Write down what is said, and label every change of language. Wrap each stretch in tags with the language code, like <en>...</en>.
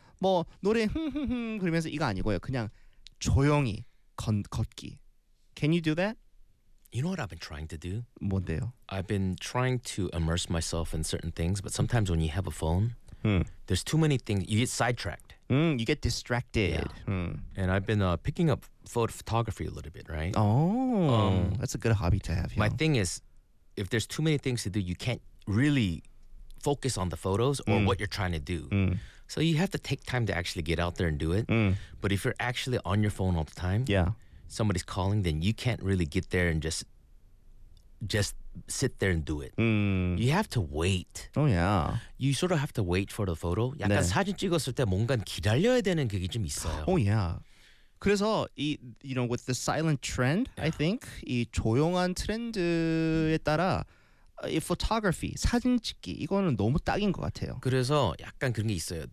<ko>뭐 노래 흥흥흥 그러면서 이거 아니고요. 그냥 조용히 걷기.</ko> <en>Can you do that? You know what I've been trying to do?</en> <ko>뭔데요?</ko> <en>I've been trying to immerse myself in certain things, but sometimes when you have a phone, there's too many things. You get sidetracked. You get distracted. Yeah. And I've been picking up photography a little bit, right? Oh, that's a good hobby to have. My thing is, if there's too many things to do, you can't really focus on the photos or what you're trying to do. So you have to take time to actually get out there and do it. But if you're actually on your phone all the time, somebody's calling, then you can't really get there and just sit there and do it. You have to wait. Oh yeah. You sort of have to wait for the photo.</en> <ko>약간 네. 사진 찍었을 때 뭔가 기다려야 되는 그게 좀 있어요.</ko> <en>Oh yeah.</en> <ko>그래서 이</ko> <en>you know with the silent trend, I think</en> <ko>이 조용한 트렌드에 따라 이 photography 사진 찍기 이거는 너무 딱인 것 같아요. 그래서 약간 그런 게 있어요.</ko>